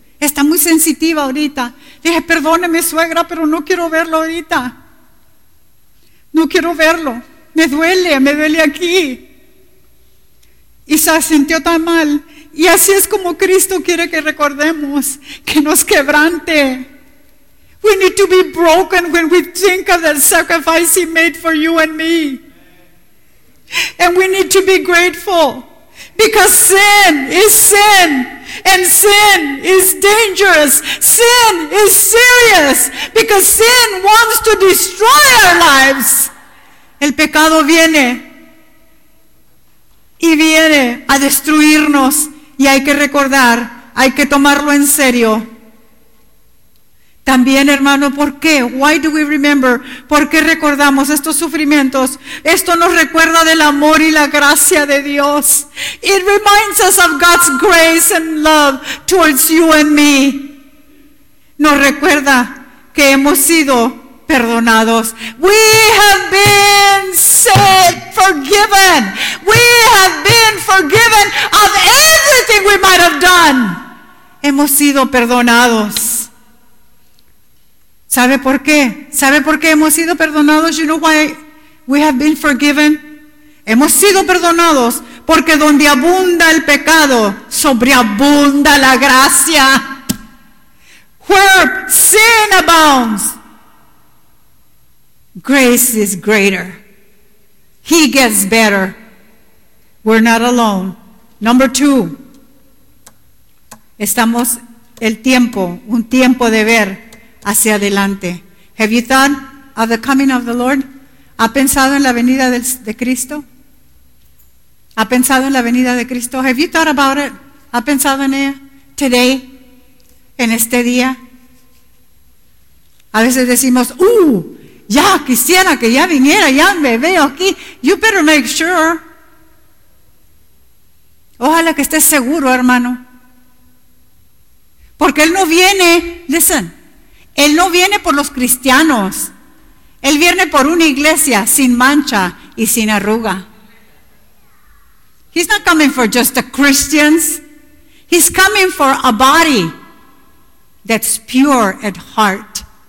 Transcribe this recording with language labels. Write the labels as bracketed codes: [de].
[es] Está muy sensitiva ahorita. Le dije, perdóneme, suegra, pero no quiero verlo ahorita. No quiero verlo. Me duele aquí. y se sintió tan mal. Y así es como Cristo quiere que recordemos, que nos quebrante. [en] We need to be broken when we think of the sacrifice he made for you and me. And we need to be grateful, because sin is sin, and sin is dangerous. Sin is serious, because sin wants to destroy our lives. [es] El pecado viene y viene a destruirnos, y hay que recordar, hay que tomarlo en serio. También, hermano, ¿por qué? [en] Why do we remember? [es] ¿Por qué recordamos estos sufrimientos? Esto nos recuerda del amor y la gracia de Dios. [en] It reminds us of God's grace and love towards you and me. [es] Nos recuerda que hemos sido perdonados. [en] We have been set forgiven. We have been forgiven of everything we might have done. [es] Hemos sido perdonados. ¿Sabe por qué? ¿Sabe por qué hemos sido perdonados? [en] You know why we have been forgiven? [es] Hemos sido perdonados porque donde abunda el pecado, sobreabunda la gracia. [en] Where sin abounds, grace is greater. He gets better. We're not alone. Number two. [es] Estamos el tiempo, un tiempo de ver hacia adelante. [en] Have you thought of the coming of the Lord? [es] ¿Ha pensado en la venida de Cristo? ¿Ha pensado en la venida de Cristo? [en] Have you thought about it? [es] ¿Ha pensado en ella? [en] Today, [es] en este día. A veces decimos, ya quisiera que ya viniera, ya me veo aquí. [en] You better make sure. [es] Ojalá que estés seguro, hermano. Porque Él no viene, listen, Él no viene por los cristianos. Él viene por una iglesia sin mancha y sin arruga. [en] He's not coming for just the Christians. He's coming for a body that's pure at heart.